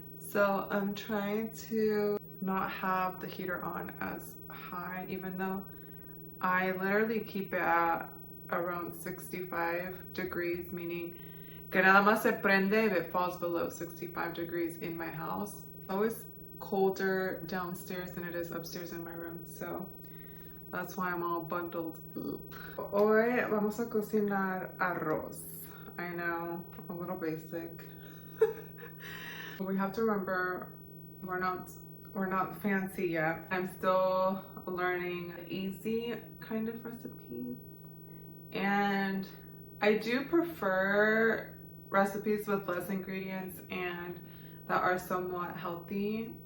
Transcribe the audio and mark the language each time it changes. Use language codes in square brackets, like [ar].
[en] So I'm trying to not have the heater on as high, even though I literally keep it at around 65 degrees, meaning [es] que nada más se prende [en] if it falls below 65 degrees in my house. It's always colder downstairs than it is upstairs in my room, so that's why I'm all bundled up. [es] Hoy vamos a cocinar arroz. [en] I know, a little basic. We have to remember we're not fancy yet. I'm still learning easy kind of recipes. And I do prefer recipes with less ingredients and that are somewhat healthy.